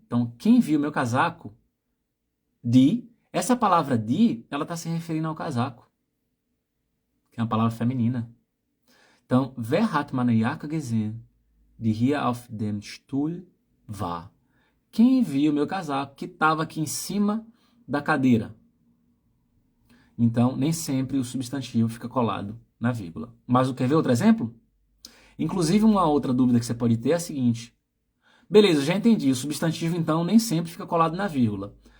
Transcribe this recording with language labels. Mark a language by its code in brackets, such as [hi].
[pt] Então, quem viu meu casaco? Die. Essa palavra die, ela tá se referindo ao casaco. Que é uma palavra feminina. Então, [de] wer hat meine Jacke gesehen? Die hier auf dem Stuhl war. [pt] Quem viu meu casaco que estava aqui em cima da cadeira? Então, nem sempre o substantivo fica colado na vírgula. Mas quer ver outro exemplo? Inclusive, uma outra dúvida que você pode ter é a seguinte. Beleza, já entendi. O substantivo, então, nem sempre fica colado na vírgula.